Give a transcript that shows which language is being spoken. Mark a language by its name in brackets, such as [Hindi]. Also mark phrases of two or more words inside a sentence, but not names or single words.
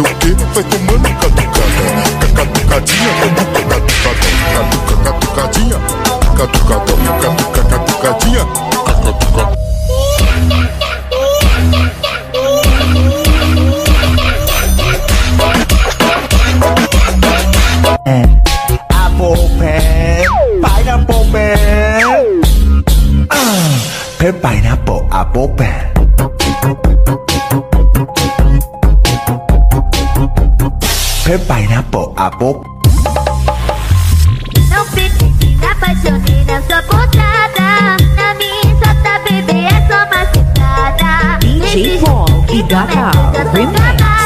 [Portuguese] fuder, vai tomando catucada. Catucadinha, catucadinha, catucadinha, catucadinha. [English] Apple pen, pineapple pen. Pen pineapple, apple pen. Pen pineapple, apple. [Portuguese] Não fique me apaixonei nessa botada. Na minha sota, bebê, é só uma citada. DJ Paul e Gata Remix.